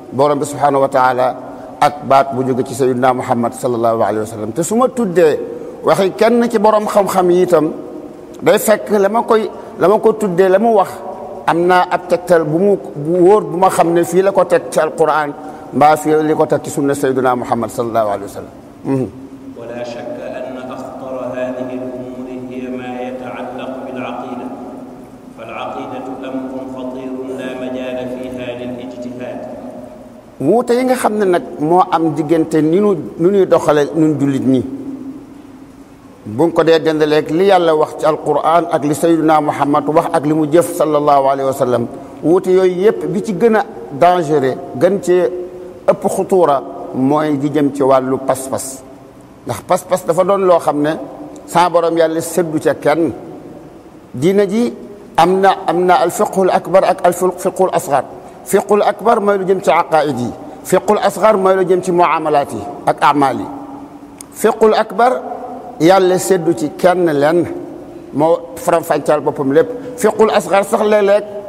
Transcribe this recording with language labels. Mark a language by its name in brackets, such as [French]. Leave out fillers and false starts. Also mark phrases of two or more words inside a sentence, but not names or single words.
[Wolof] borom bi [Arabic] سبحانه وتعالى [Wolof] ak baat bu jóge ci sayyidina Muhammad [Arabic] صلى الله عليه وسلم [Wolof] te su ma tuddee waxi kenn ci borom xam-xam yi itam day fekk la ma ko tuddee la mu wax am naa ab tegtal bu wóor bu ma xam ne fii la ko teg ci alquran mbaa fii li ko teg ci sunna sayyidina Muhammad [Arabic] صلى الله عليه وسلم. ولا شك أن أخطر هذه الأمور هي ما يتعلق بالعقيدة فالعقيدة أمر خطير لا مجال فيها للاجتهاد. [Wolof] wuute yi nga xam ne nag moo am diggante ni nu ñuy doxale ñun jullit ñi bu ko dee dendaleeg li yàlla wax ci alquran ak li sayyidina Muhammad wax ak li mu jëf [Arabic] صلى الله عليه وسلم [Wolof] wuute yooyu yëpp bi ci gën a dangereux gën cee ëpp xutuura mooy di jëm ci wàllu pas-pas ndax pas-pas dafa doon loo xam ne sa borom yàlla seddu ca kenn diina ji am na [Arabic] الفقه الأكبر [Wolof] ak [Arabic] الفقه الأصغر الفقه الأكبر [Wolof] mooy lu jëm ci aqaid yi [Arabic] الفقه الأصغر [Wolof] mooy lu jëm ci muamalaat yi ak amal yi [Arabic] الفقه الأكبر [Wolof] yàlla seddu ci kenn lenn moo faram-fàccal boppam lépp [Arabic] الفقه الأصغر [Wolof] sax léeg-léeg